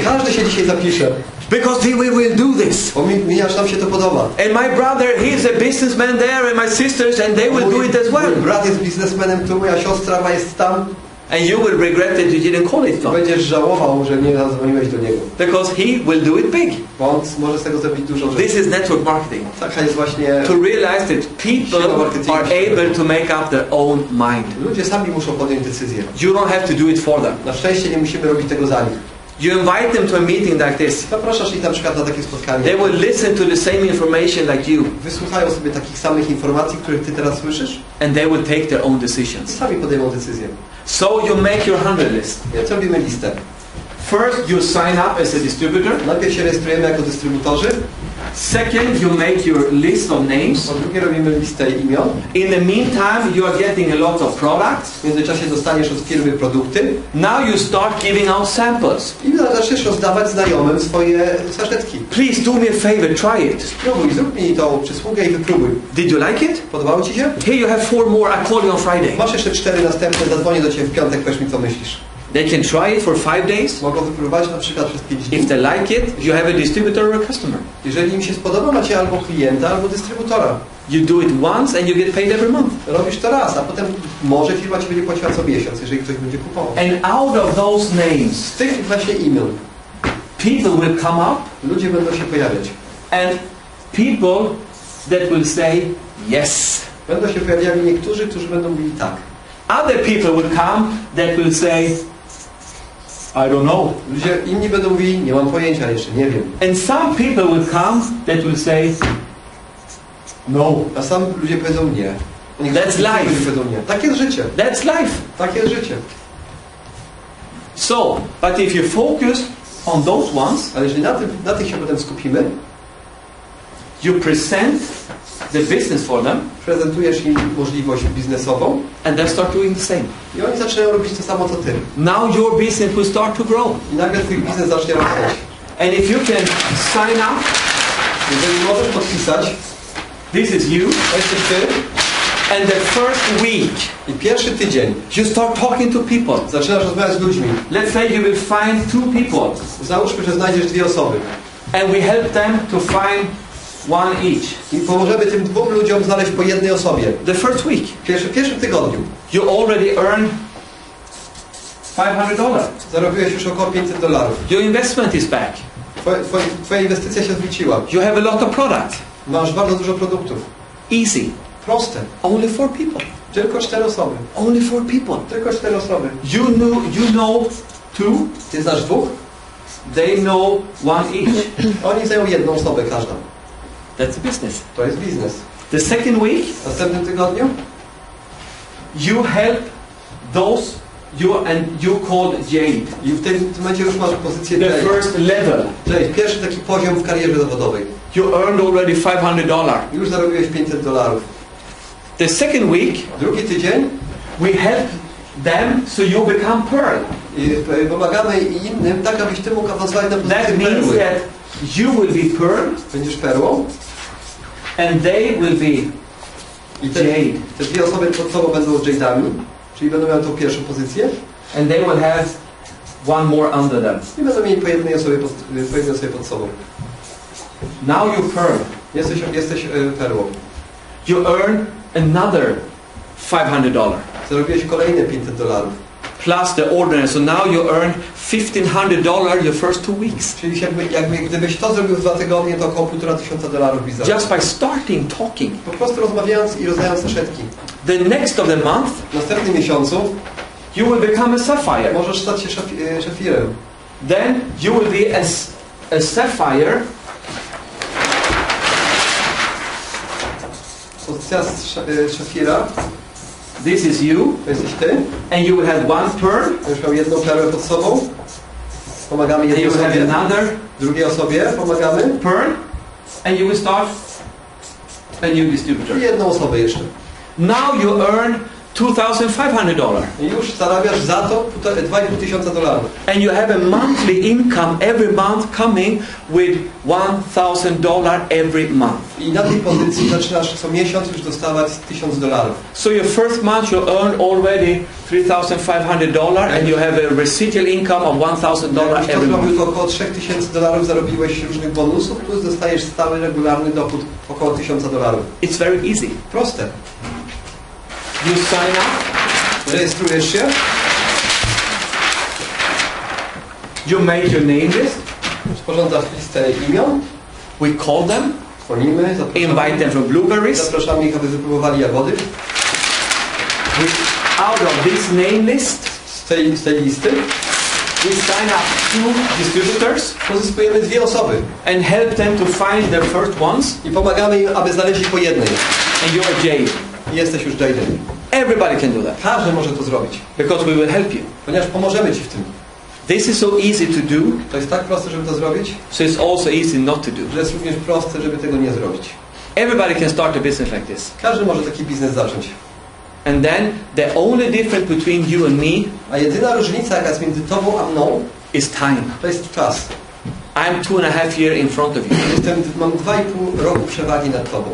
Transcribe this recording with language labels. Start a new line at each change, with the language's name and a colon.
Polish: Każdy się dzisiaj zapisze.
English: Because we will do this.
Polish: Bo mi aż nam się to podoba.
English: And my brother, he's a businessman there, and my sisters, and they will do it as well.
Polish: Mój brat jest biznesmenem tu, moja siostra jest tam.
English: And you will regret that you didn't call it.
Polish: Będziesz żałował, że nie zadzwoniłeś do niego.
English: Because he will do it big.
Polish: Bo on może z tego zrobić dużo rzeczy.
English: This is network marketing.
Polish: Taka jest właśnie...
English: To realize that people are able to make up their own mind.
Polish: Ludzie sami muszą podjąć decyzję.
English: You don't have to do it for them.
Polish: Na szczęście nie musimy robić tego za nich.
English: You invite them to a meeting like this.
Polish: Zapraszasz ich na przykład na takie spotkanie.
English: They will listen to the same information like you.
Polish: Wysłuchają sobie takich samych informacji, których ty teraz słyszysz.
English: And they will take their own
Polish: I
English: decisions.
Polish: sami podejmą decyzję.
English: So you make your 100 list.
Polish: Więc robimy listę.
English: First, you sign up as a distributor.
Polish: Najpierw się rejestrujemy jako dystrybutorzy.
English: Second, you make your list of names.
Polish: Po drugie robimy listę imion.
English: In the meantime, you are getting a lot of products.
Polish: W międzyczasie dostaniesz od firmy produkty.
English: Now you start giving out samples.
Polish: I zaczniesz rozdawać znajomym swoje saszetki.
English: Please do me a favor, try it.
Polish: Spróbuj, zrób mi tą przysługę i wypróbuj.
English: Did you like it?
Polish: Podobało ci się?
English: Here you have 4 more. I call you on Friday.
Polish: Masz jeszcze 4 następne, zadzwonię do ciebie w piątek, powiedz mi co myślisz.
English: They can try it for 5 days.
Polish: Mogą wypróbować na przykład przez 5 dni.
English: If they like it, you have a distributor or a customer.
Polish: Jeżeli im się spodoba, macie albo klienta, albo dystrybutora.
English: You do it once and you get paid every month.
Polish: Robisz to raz, a potem może firma ci będzie płaciła co miesiąc, jeżeli ktoś będzie kupował.
English: And out of those names,
Polish: Z tych właśnie imion
English: people will come up
Polish: ludzie będą się pojawiać.
English: and people that will say yes.
Polish: Będą się pojawiali niektórzy, którzy będą mówili tak.
English: Other people will come that will say, I don't know.
Polish: Ludzie inni będą mówili, nie mam pojęcia jeszcze, nie wiem.
English: And some people will come that will say, no.
Polish: A sam ludzie powiedzą nie.
English: That's life.
Polish: Ludzie powiedzą nie. Tak jest życie.
English: That's life.
Polish: Tak jest życie.
English: So, but if you focus on those ones,
Polish: Ale jeżeli na tych się potem skupimy,
English: you present the business for them,
Polish: prezentujesz im możliwość biznesową
English: and they start doing the same.
Polish: i oni zaczynają robić to samo co ty.
English: Now your business will start to grow.
Polish: I nagle twój biznes zacznie rosnąć.
English: And if you can sign up,
Polish: Jeżeli możesz podpisać,
English: this is you,
Polish: to jesteś ty,
English: and the first week,
Polish: i pierwszy tydzień
English: you start talking to people.
Polish: zaczynasz rozmawiać z ludźmi.
English: Let's say you will find 2 people,
Polish: Załóżmy, że znajdziesz 2 osoby
English: and we help them to find 1 each.
Polish: i pomożemy tym 2 ludziom znaleźć po jednej osobie.
English: The first week,
Polish: W pierwszym tygodniu
English: you already earn $500.
Polish: zarobiłeś już około $500.
English: Your investment is back.
Polish: Twoja inwestycja się zwróciła.
English: You have a lot of products.
Polish: Masz bardzo dużo produktów.
English: Easy.
Polish: Proste.
English: Only 4 people.
Polish: Tylko 4 osoby.
English: Only 4 people.
Polish: Tylko 4 osoby.
English: You know 2.
Polish: Ty znasz 2?
English: They know 1 each.
Polish: Oni znają jedną osobę każda.
English: That's a business.
Polish: To jest biznes.
English: The second week,
Polish: W następnym tygodniu
English: you help those you called Jade.
Polish: i w tym momencie już masz pozycję
English: The Jade. first level.
Polish: Czyli pierwszy taki poziom w karierze zawodowej.
English: You earned already $500.
Polish: Już zarobiłeś $500.
English: The second week,
Polish: Drugi tydzień
English: we help them so you become pearl.
Polish: i pomagamy innym tak, abyś ty mógł awansować na pozycję
English: That means
Polish: perły.
English: that you will be pearl
Polish: Będziesz perłą
English: and they will be
Polish: i te 2 osoby pod sobą będą Jade'ami, czyli będą miały tą pierwszą pozycję
English: and they will have 1 more under them.
Polish: i będą mieli po jednej osobie pod sobą.
English: Now you pearl.
Polish: Jesteś perłą.
English: You earn another $500.
Polish: Zarobiłeś kolejne $500.
English: plus the ordinary. So now you earn $1,500 your first 2 weeks.
Polish: Czyli gdybyś to zrobił w 2 tygodnie, to około $1500 byś zarobił.
English: Just by starting talking.
Polish: Po prostu rozmawiając i rozdając saszetki.
English: The next of the month,
Polish: W następnym miesiącu
English: you will become a sapphire.
Polish: możesz stać się szafirem.
English: Then you will be a sapphire.
Polish: Pozycja szafira.
English: This is you.
Polish: To jesteś ty.
English: And you will have one pearl.
Polish: Już miał jedną perłę pod sobą. Pomagamy
English: And you will have
Polish: osobie.
English: another
Polish: Drugiej osobie pomagamy.
English: pearl. And you will start a new distributor.
Polish: I jedną osobę jeszcze.
English: Now you earn $2,500.
Polish: I już zarabiasz za to $2,500.
English: And you have a monthly income every month coming with $1,000 every month.
Polish: I na tej pozycji zaczynasz co miesiąc już dostawać $1000.
English: So your first month you earn already $3,500 and you have a residual income of $1,000
Polish: Jakbyś to
English: every month.
Polish: zrobił, to około $3000 zarobiłeś różnych bonusów, plus dostajesz stały, regularny dochód około $1000.
English: It's very easy.
Polish: Proste.
English: You sign up.
Polish: Rejestrujesz się.
English: You make your name list.
Polish: Sporządzasz listę imion.
English: We call them.
Polish: Dzwonimy,
English: Invite them from blueberries.
Polish: zapraszamy ich, aby wypróbowali jagody.
English: Out of this name list,
Polish: Z tej listy
English: we sign up 2 distributors
Polish: pozyskujemy 2 osoby
English: and help them to find their first ones.
Polish: i pomagamy im, aby znaleźli po jednej.
English: And you are Jade.
Polish: I jesteś już Jaden.
English: Everybody can do that
Polish: Każdy może to zrobić,
English: because we will help you.
Polish: ponieważ pomożemy Ci w tym.
English: This is so easy to do,
Polish: To jest tak proste, żeby to zrobić,
English: so it's also easy not to do.
Polish: że jest również proste, żeby tego nie zrobić.
English: Everybody can start a business like this.
Polish: Każdy może taki biznes zacząć.
English: And then the only difference between you and me
Polish: A jedyna różnica, jaka jest między Tobą a mną,
English: is time.
Polish: to jest czas.
English: I'm 2.5 years in front of you.
Polish: Mam 2,5 roku przewagi nad Tobą.